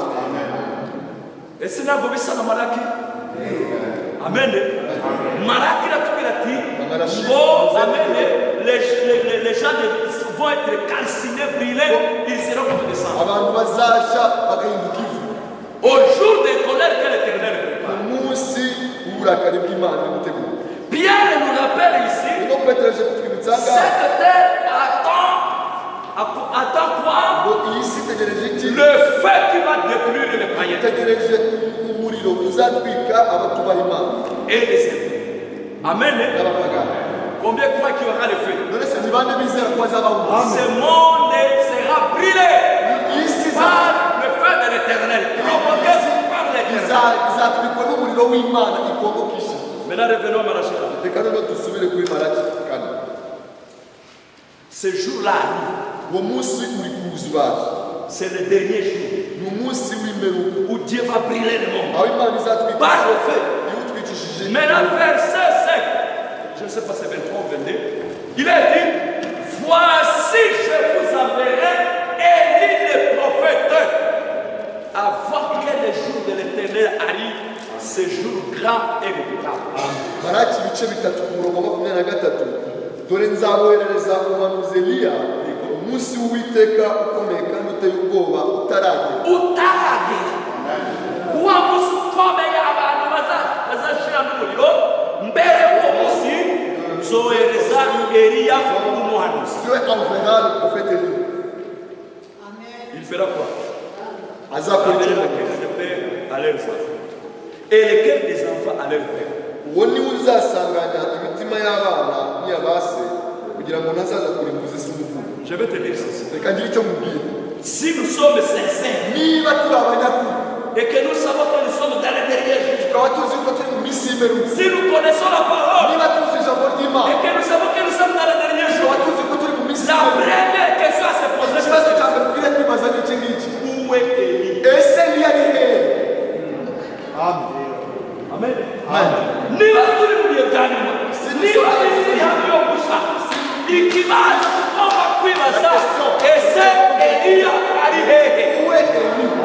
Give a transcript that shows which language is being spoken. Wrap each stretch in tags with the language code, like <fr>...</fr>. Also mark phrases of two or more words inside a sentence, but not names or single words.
<rw>Ese ntabwo bisa na Malaki? Amen. Malaki iratubwira ati ngo amen,</rw> <fr>les gens vont être calcinés, brûlés, ils seront comme des cendres.</fr> <rw>Abantu bazashya bagahinduka ivu</rw> <fr>Au jour de colère que l'Éternel prépare.</fr> <rw>ku munsi w'uburakari bw'Imana n'umuteguro.</rw> <fr>Pierre nous rappelle ici,</fr> <rw>Niko Petero aje kutwibutsa ngaha</rw> <fr>cette terre attend quoi?</fr> <rw>ngo iyi si itegereje iki?</rw> <fr>Le feu qui va détruire les païens.</fr> <rw>Itegereje umuriro uzatwika abatubaha Imana</rw> <fr>Et les saints. Amen.</fr> <rw>n'abapagani.</rw> <fr>Combien croient qu'il y aura le feu?</fr> <rw>None se ni bande bizera ko hazabaho</rw> <fr>Ce monde sera brûlé</fr> <rw>isi</rw> <fr>par le feu de l'éternel, provoqué par l'éternel.</fr> <rw>izatwikwa n'umuriro w'Imana ikongokisha.</rw> <fr>Maintenant, revenons à Malachie.</fr> <rw>Reka noneho dusubire kuri Malaki kane.</rw> <fr>Ce jour-là arrive.</fr> <rw>Uwo munsi uri kuzubaza,</rw> <fr>C'est le dernier jour</fr> <rw>ni umunsi w'imperuka</rw> <fr>où Dieu va brûler le monde.</fr> <rw>aho Imana izatwika</rw> <fr>Par le feu.</fr> <rw>iwutwikishije.</rw> <fr>Maintenant, verset 5, je ne sais pas si c'est 23 ou 22, il est dit, voici je vous enverrai Élie le prophète, avant que le jour de l'éternel arrive, ce jour grand et redoutable.</fr> <rw>Malaki ibice bitatu ku murongo wa 23. Dore nzaboherereza umuhanuzi Eliya umunsi w'Uwiteka ukomeye kandi uteye ubwoba utaragera. Utaragera. Kuwa munsi ukomeye abantu bazashira n'umuriro, mbere y'uwo munsi nzohereza Eliya umuhanuzi.</rw> <fr>Dieu enverra le prophète Élie. Il fera quoi?</fr> <rw>Azakora</rw> <fr>Amener</fr> <rw>icyo</rw> <fr>le cœur des pères à leurs enfants et le cœur des enfants à leurs pères.</fr> <rw>uwo niwe uzasanganya imitima y'abana n'iy'abase kugira ngo ntazaza kurimbuza isi umuvumo.</rw> <fr>Je vais te dire ceci.</fr> <rw>Reka ngire icyo mubwira.</rw> <fr>Si nous sommes sincères</fr> <rw>Niba turi abanyakuri</rw> <fr>et que nous savons que nous sommes dans les derniers jours,</fr> <rw>tukaba tuzi ko turi mu minsi y'imperuka,</rw> <fr>si nous connaissons la parole</fr> <rw>niba tuzi ijambo ry'Imana,</rw> <fr>et que nous savons que nous sommes dans les derniers jours,</fr> <rw>tukaba tuzi ko turi mu minsi</rw> <fr>la</fr> <rw>y'imperuka,</rw> <fr>première question à se poser,</fr> <rw>ikibazo cya mbere dukwiriye kwibaza ni iki ngiki:</rw> <fr>où est Élie?</fr> <rw>ese Eliya ari hehe? Amen. Niba turi mu gihe bwa nyuma, niba isi hamwe yo gusa, ikibazo tugomba kwibaza, ese Eliya ari hehe? Uwe Eli.</rw>